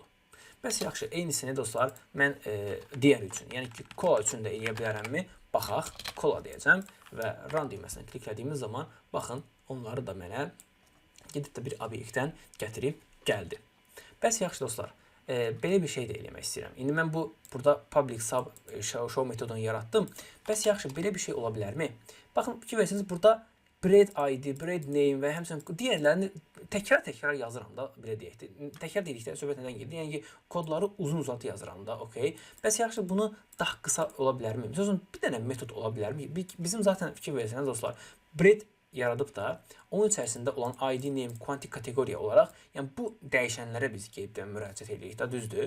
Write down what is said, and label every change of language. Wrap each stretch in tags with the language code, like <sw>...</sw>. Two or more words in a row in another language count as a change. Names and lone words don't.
<az>Bəs yaxşı, eynisini dostlar, mən digər üçün, yəni ki, cola üçün də eləyə bilərəmmi? Baxaq, cola deyəcəm və run düyməsini kliklədiyimiz zaman, baxın, onları da mənə gedib də bir obyektdən gətirib gəldi. Bəs yaxşı dostlar, belə bir şey də eləmək istəyirəm. İndi mən burada</az> <en>public sub show</en> <az>metodunu yaratdım. Bəs yaxşı, belə bir şey ola bilərmi? Baxın, fikir versiniz, burada</az> <en>bread ID, bread name</en> <az>və həmçinin digərlərini təkrar yazıram da, belə deyək. Təkrar dedikdə söhbət nədən gedir? Yəni ki, kodları uzun-uzatı yazıram da, okey. Bəs yaxşı, bunu daha qısa ola bilərmi? Məsələn, bir dənə metod ola bilərmi? Bizim zaten fikir versiniz dostlar, bread yaradıb da, onun içərisində olan</az> <en>ID, name, quantity</en> <az>kateqoriya olaraq, yəni bu dəyişənlərə biz gedib müraciət edirik da, düzdür?</az>